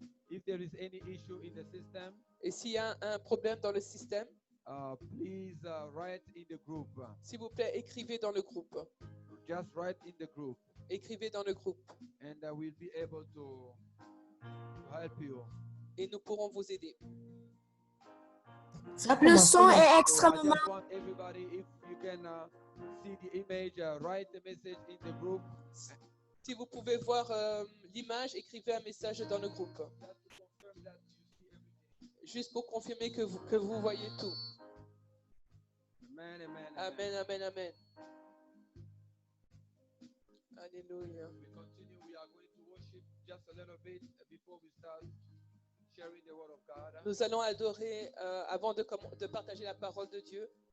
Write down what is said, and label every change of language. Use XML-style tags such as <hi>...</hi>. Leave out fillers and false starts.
<en>If there is any issue in the system,</en> <fr>Et s'il y a un problème dans le système,</fr> <en>please write in the group.</en> <fr>s'il vous plaît, écrivez dans le groupe.</fr> <en>Just write in the group,</en> <fr>Écrivez dans le groupe.</fr> <en>and we'll be able to help you.</en> <fr>Et nous pourrons vous aider. Le son est</fr> <en>So I</en> <fr>extrêmement...</fr> <en>just want everybody, if you can see the image, write the message in the group.</en> <fr>Si vous pouvez voir l'image, écrivez un message dans le groupe. Juste pour confirmer que vous voyez tout. Amen, amen, Amen, amen, amen. Alléluia.</fr> <en>We continue. We are going to worship just a little bit before we start sharing the word of God.</en> <fr>Nous allons adorer avant de partager la parole de Dieu.</fr>